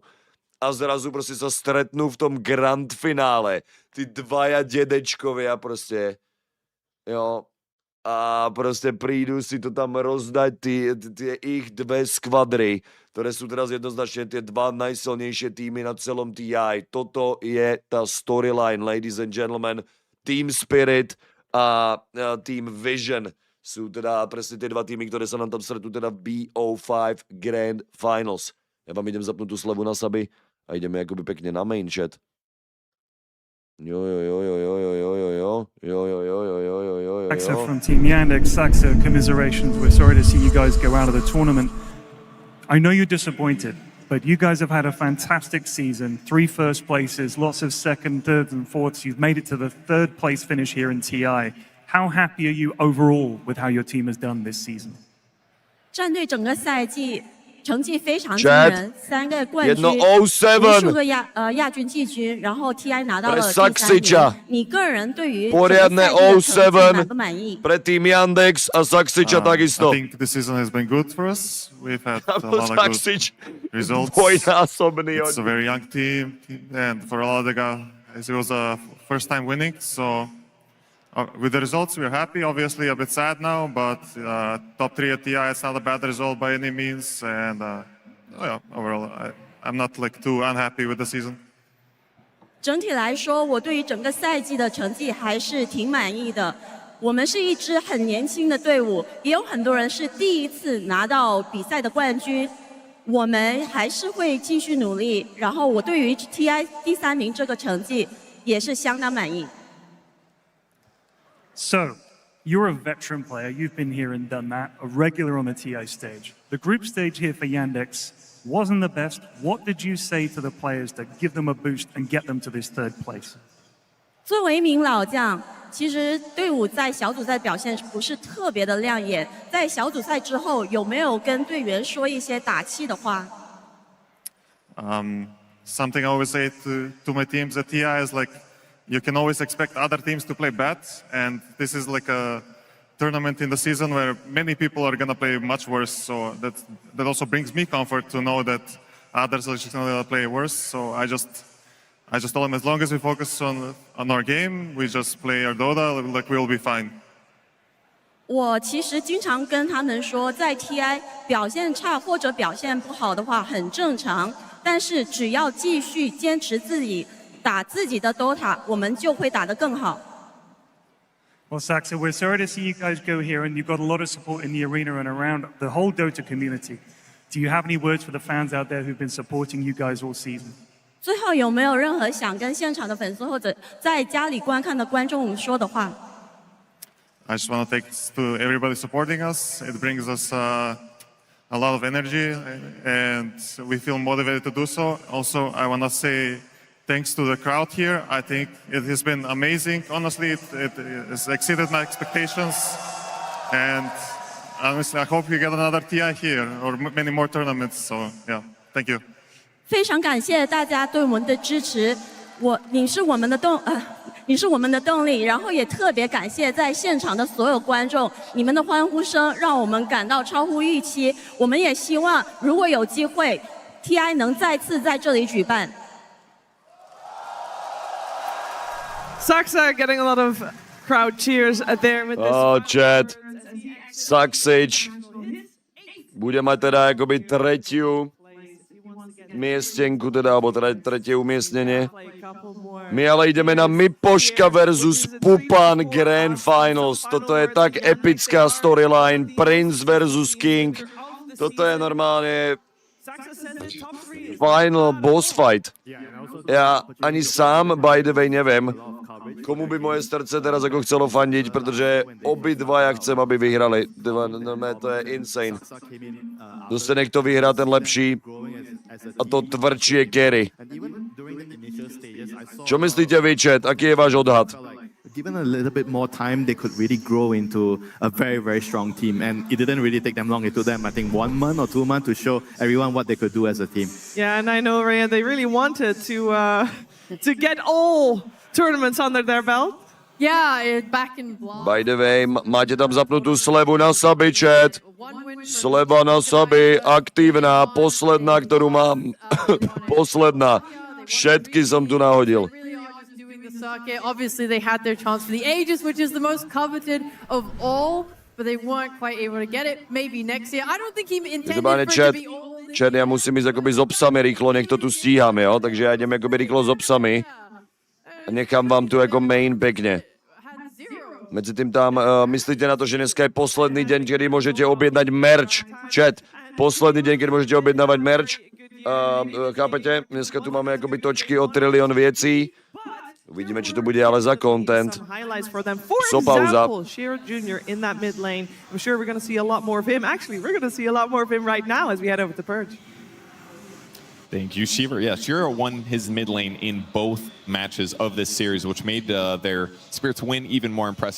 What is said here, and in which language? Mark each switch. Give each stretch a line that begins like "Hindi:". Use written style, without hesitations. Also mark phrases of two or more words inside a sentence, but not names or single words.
Slovak: A zrazu proste sa stretnú v tom grand finále. Tí dvaja dedečkovia proste. Jo. A proste prídu si to tam rozdať tie ich dve skvadry, ktoré sú teraz jednoznačne tie dva najsilnejšie týmy na celom TI. Toto je tá storyline,
English: ladies and gentlemen.
Slovak: Team Spirit a Team Vision sú teda presne tie dva týmy, ktoré sa nám tam stretnú teda v BO5
English: Grand Finals.
Slovak: Ja vám idem zapnúť tú slevu na suby a ideme akoby pekne na
English: main chat. Saxa from Team Yandex. Saxa, commiserations. We're sorry to see you guys go out of the tournament. I know you're disappointed, but you guys have had a fantastic season. 3 first places, lots of second, thirds, and fourths. You've made it to the 3rd place finish here in TI. How happy are you overall with how your team has done this season?
Chinese: 战队整个赛季成绩非常惊人，3个冠军，无数个亚军、季军，然后 TI 拿到了第3名。你个人对于整个赛季的成绩满不满意？
Slovak: Pre Team Yandex a Saxiča takisto.
English: I think this season has been good for us. We've had a lot of good results. It's a very young team, and for a lot of the guys, it was a first time winning. So with the results, we're happy. Obviously, a bit sad now, but top 3 at TI, it's not a bad result by any means. And overall, I'm not like too unhappy with the season.
Chinese: 整体来说，我对于整个赛季的成绩还是挺满意的。我们是一支很年轻的队伍，也有很多人是第一次拿到比赛的冠军。我们还是会继续努力。然后我对于 TI 第3名这个成绩也是相当满意。
English: So, you're a veteran player. You've been here and done that, a regular on the TI stage. The group stage here for Yandex wasn't the best. What did you say to the players to give them a boost and get them to this 3rd place?
Chinese: 作为一名老将，其实队伍在小组赛表现不是特别的亮眼。在小组赛之后，有没有跟队员说一些打气的话？
English: Something I always say to my teams at TI is like, you can always expect other teams to play bad, and this is like a tournament in the season where many people are gonna play much worse. So that also brings me comfort to know that others are just gonna play worse. So I just told them, as long as we focus on our game, we just play our Dota, like we'll be fine.
Chinese: 我其实经常跟他们说，在 TI 表现差或者表现不好的话很正常，但是只要继续坚持自己打自己的 Dota， 我们就会打得更好。
English: Well, Saxa, we're sorry to see you guys go here, and you've got a lot of support in the arena and around the whole Dota community. Do you have any words for the fans out there who've been supporting you guys all season?
Chinese: 最后有没有任何想跟现场的粉丝或者在家里观看的观众说的话？
English: I just want to thanks to everybody supporting us. It brings us a lot of energy, and we feel motivated to do so. Also, I want to say thanks to the crowd here. I think it has been amazing. Honestly, it has exceeded my expectations. And honestly, I hope you get another TI here or many more tournaments. So, yeah, thank you.
Chinese: 非常感谢大家对我们的支持，你是我们的动力，然后也特别感谢在现场的所有观众，你们的欢呼声让我们感到超乎预期。我们也希望如果有机会 ，TI 能再次在这里举办。
English: Saxa getting a lot of crowd cheers there with this. Oh, chat.
Slovak: Saxič bude mať teda akoby tretiu miestenku, teda, alebo teda tretie umiestnenie. My ale ideme na Mipoška versus Pupan
English: Grand Finals.
Slovak: Toto je tak epická storyline.
English: Prince versus King.
Slovak: Toto je normálne
English: final boss fight.
Slovak: Ja ani sám,
English: by the way,
Slovak: neviem, komu by moje srdce teraz ako chcelo fandiť, pretože obidvaja chcem, aby vyhrali. To je insane. Zase niekto vyhrá ten lepší a to tvrdšie carry. Čo myslíte vy, chat? Aký je váš odhad?
English: Given a little bit more time, they could really grow into a very, very strong team. And it didn't really take them long. It took them, I think, 1 month or 2 months to show everyone what they could do as a team. Yeah, and I know, Rhea, they really wanted to get all tournaments under their belt. Yeah, back in Blog. By the way,
Slovak: máte tam zapnutú slevu na suby, chat. Sleva na suby, aktívna, posledná, ktorú mám. Posledná. Všetky som tu nahodil.
English: Circuit. Obviously, they had their chance for the Aegis, which is the most coveted of all, but they weren't quite able to get it. Maybe next year. I don't think he intended for it to be all in.
Slovak: Chat, ja musím ísť akoby s obsami rýchlo, nech to tu stíhame, jo? Takže ja idem akoby rýchlo s obsami. A nechám vám tu ako main pekne. Medzi tým tam, myslíte na to, že dneska je posledný deň, kedy môžete objednať merch. Chat, posledný deň, kedy môžete objednávať merch. Chápete? Dneska tu máme akoby točky o trilión vecí. Uvidíme, či to bude ale za content.
English: So pauza. Shearer Jr. in that mid lane. I'm sure we're going to see a lot more of him. Actually, we're going to see a lot more of him right now as we head over to Purge. Thank you, Shearer. Yeah, Shearer won his mid lane in both matches of this series, which made their Spirits win even more impressive.